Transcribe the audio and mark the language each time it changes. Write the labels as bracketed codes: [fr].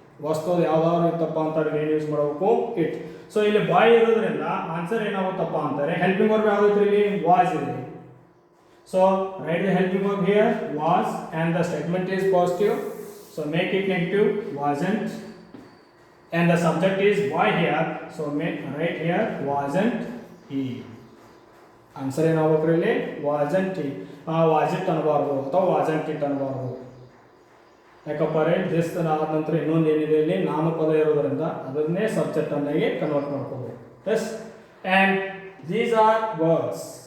[kn] ವಸ್ತು ಯಾವ್ದಾದ್ರು ಇತ್ತಪ್ಪ ಅಂತಾರೆ ಏನು ಯೂಸ್ ಮಾಡಬೇಕು? ಇಟ್. ಸೊ ಇಲ್ಲಿ ಬಾಯ್ ಇರೋದ್ರಿಂದ ಆನ್ಸರ್ ಏನಾಗುತ್ತಪ್ಪ ಅಂತಾರೆ ಹೆಲ್ಪಿಂಗ್ ವರ್ಬ್ ಯಾವ್ದು ಇಲ್ಲಿ? ವಾಸ್ ಇದೆ. [en] So right the helping verb here was, and the statement is positive, so make it negative, wasn't. And the subject is boy here, so make right here wasn't he. [kn] Answer ಏನಾಗಬೇಕು ಇಲ್ಲಿ? [en] wasn't he. was it [kn] ಅನ್ನಬಾರ್ದು ಅಥವಾ [en] wasn't it [kn] ಅನ್ನಬಾರ್ದು. ಯಾಕಪ್ಪ ರೇ this ಆದ ನಂತರ ಇನ್ನೊಂದು ಏನಿದೆ ಇಲ್ಲಿ ನಾಮಪದ ಇರೋದ್ರಿಂದ ಅದನ್ನೇ ಸಬ್ಜೆಕ್ಟ್ ಅನ್ನಾಗಿ ಕನ್ವರ್ಟ್ ಮಾಡ್ಕೋಬೇಕು. [en] Yes, and these are birds.